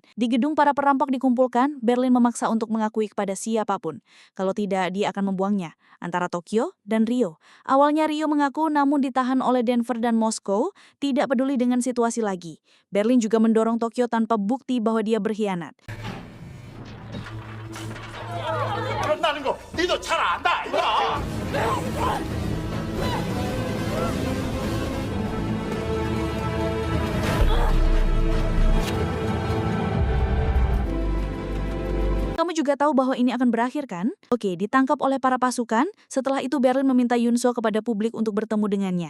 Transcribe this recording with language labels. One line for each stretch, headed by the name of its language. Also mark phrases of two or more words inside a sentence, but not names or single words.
Indonesian: Di gedung para perampok dikumpulkan, Berlin memaksa untuk mengakui kepada siapapun. Kalau tidak, dia akan membuangnya. Antara Tokyo dan Rio. Awalnya Rio mengaku namun ditahan oleh Denver dan Moskow, tidak peduli dengan situasi lagi. Berlin juga mendorong Tokyo tanpa bukti bahwa dia berkhianat.
Korean: 그런다는 거 니도 잘 안다 이거.
Indonesian: Kamu juga tahu bahwa ini akan berakhir kan? Oke, ditangkap oleh para pasukan. Setelah itu Berlin meminta Yunso kepada publik untuk bertemu dengannya.